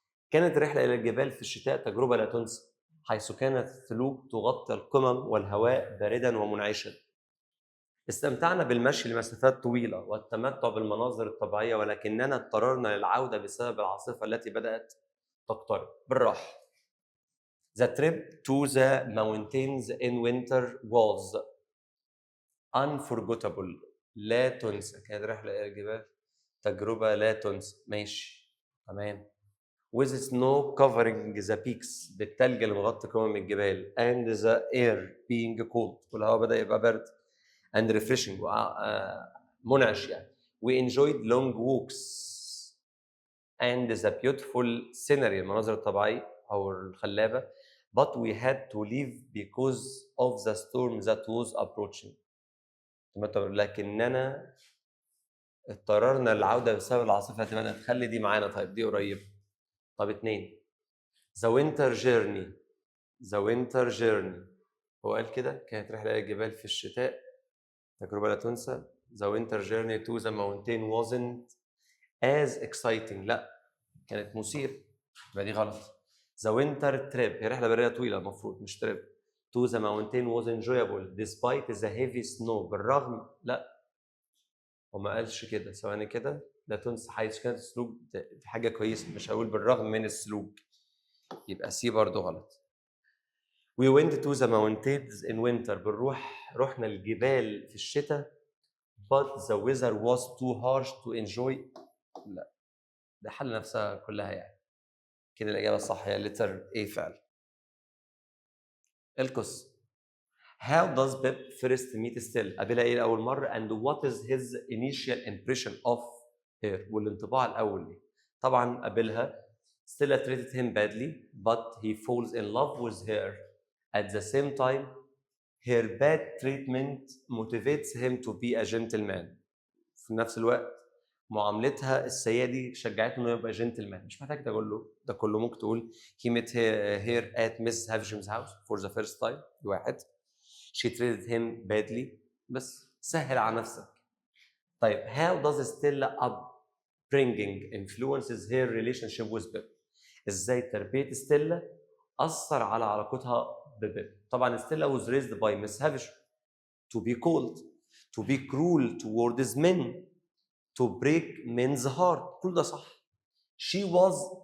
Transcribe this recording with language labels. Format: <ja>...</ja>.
<ar>كانت الرحله الى الجبال في الشتاء تجربه لا تنسى، حيث كانت الثلوج تغطي القمم والهواء باردا ومنعشا. استمتعنا بالمشي لمسافات طويله والتمتع بالمناظر الطبيعيه، ولكننا اضطررنا للعوده بسبب العاصفه التي بدات تقترب. بالراحه.</ar> <en>The trip to the mountains in winter was unforgettable.</en> <ar>لا تنسى. كانت رحله الى الجبال تجربه لا تنسى. ماشي تمام.</ar> <en>with snow covering the peaks،</en> <ar>بالثلج اللي مغطي قمم الجبال،</ar> <en>and the air being cold،</en> <ar>والهواء بدأ يبقى برد،</ar> <en>and refreshing،</en> <ar>منعش يعني.</ar> <en>we enjoyed long walks and the beautiful scenery،</en> <ar>المناظر الطبيعية أو الخلابة،</ar> <en>but we had to leave because of the storm that was approaching.</en> <ar>لكننا اضطررنا للعودة بسبب العاصفة التي بدأت. خلي دي معانا. طيب دي قريبة.</ar> <en>طب 2 The winter journey. The winter journey</en> <ar>هو قال كده كانت رحلة إلى الجبال في الشتاء تجربة لا تنسى.</ar> <en>The winter journey to the mountain wasn't as exciting.</en> <ar>لا، كانت مثيرة. يبقى دي غلط.</ar> <en>The winter trip</en> <ar>هي رحلة برية طويلة المفروض، مش trip.</ar> <en>To the mountain was enjoyable despite the heavy snow.</en> <ar>بالرغم، لا هو ما قالش كده. ثواني كده. لا تنسى حيث كانت السلوك دي حاجة كويسة، مش هقول بالرغم من السلوك. يبقى سي برضه غلط.</ar> <en>We went to the mountains in winter.</en> <ar>رحنا الجبال في الشتاء.</ar> <en>But the weather was too harsh to enjoy.</en> <ar>لا، ده حل نفسها كلها يعني. كده الإجابة الصح هي letter A فعلا. القصة.</ar> <en>How does Pep first meet Stella؟</en> <ar>قابلها إيه أول مرة؟</ar> <en>And what is his initial impression of her؟</en> <ar>والانطباع الأول ليه؟ طبعا قابلها.</ar> <en>Stella treated him badly, but he falls in love with her. At the same time, her bad treatment motivates him to be a gentleman.</en> <ar>في نفس الوقت معاملتها السيئة دي شجعته انه يبقى جنتلمان. مش محتاج تقول له ده كله، ممكن تقول</ar> <en>he met her at Mrs. Havisham's house for the first time.</en> <ar>واحد.</ar> <en>she treated him badly.</en> <ar>بس سهل على نفسك.</ar> <en>طيب how does Stella upbringing influences her relationship with Pep؟</en> <ar>ازاي تربية ستيلا أثر على علاقتها ببيب؟ طبعا ستيلا</ar> <en>was raised by Miss Havisham to be cold, to be cruel towards men, to break men's heart.</en> <ar>كل ده صح.</ar> <en>She was</en>